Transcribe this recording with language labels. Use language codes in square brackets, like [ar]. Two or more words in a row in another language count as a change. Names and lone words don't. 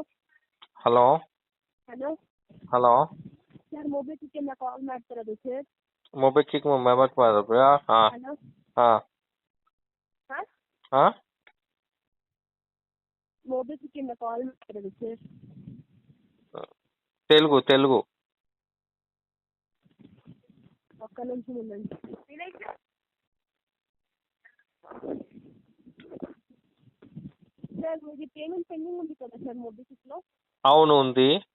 [kn] ಹಲೋ ಹಲೋ ಹಲೋ. ಸರ್ ಮೊಬಿಕ್ವಿಕ್ಕಿಂದ ಕಾಲ್ ಮಾಡ್ತಿರೋದು ಸರ್. ಮೊಬಿಕ್ವಿಕ್ ಮೆಮೊರಿ ಮಾಡಿದ್ರಾ? ಹಲೋ ಮೊಬಿಕ್ವಿಕ್ಕಿಂದ ಕಾಲ್ ಮಾಡ್ತಿರೋದು ಸರ್. [te] తెలుగు. ఒక్క నిమిషం ఉండండి. సార్ మీది [en] payment pending [te] ఉంది కదా సార్ మొబిక్విక్లో? అవును ఉంది.